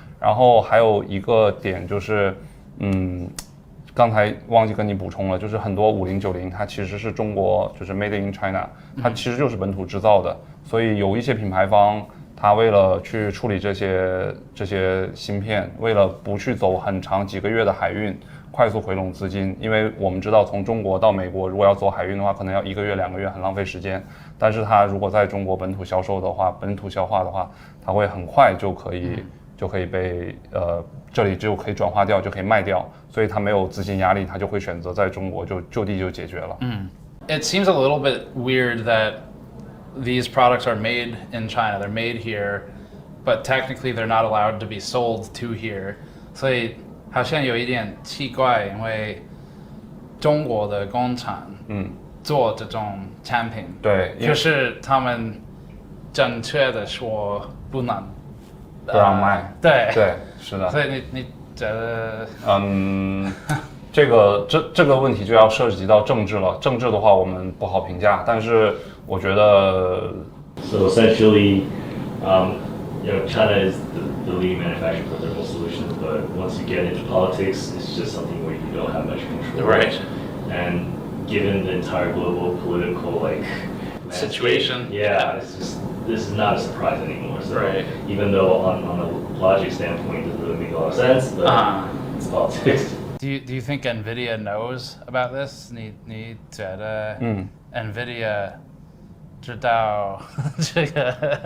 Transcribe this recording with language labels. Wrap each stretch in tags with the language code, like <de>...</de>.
<zh>然后还有一个点就是，刚才忘记跟你补充了，就是很多5090它其实是中国就是</zh> <en>Made in China，</en> <zh>它其实就是本土制造的，所以有一些品牌方它为了去处理这些芯片，为了不去走很长几个月的海运，快速回笼资金，因为我们知道从中国到美国如果要走海运的话，可能要1个月2个月，很浪费时间。但是它如果在中国本土销售的话，本土消化的话，它会很快就可以被这里就可以转化掉，就可以卖掉，所以它没有资金压力，它就会选择在中国就地就解决了。</zh> <en>It seems a little bit weird that these products are made in China. They're made here, but technically they're not allowed to be sold to here.</en> <zh>所以好像有一点奇怪，因为中国的工厂做这种产品，对，就是他们正确的说不能。不让卖，对，是的。所以你觉得，这个问题就要涉及到政治了。政治的话，我们不好评价，但是我觉得</zh> <en>So essentially, China is the leading manufacturer for thermal solutions, but once you get into politics, it's just something where you don't have much control. Right. And given the entire global political situation, it's just. This is not a surprise anymore. So right. Even though on a logic standpoint it doesn't really make a lot of sense, but it's politics. Do you think Nvidia knows about this?</en> <zh>你觉得Nvidia 知道这个？</zh>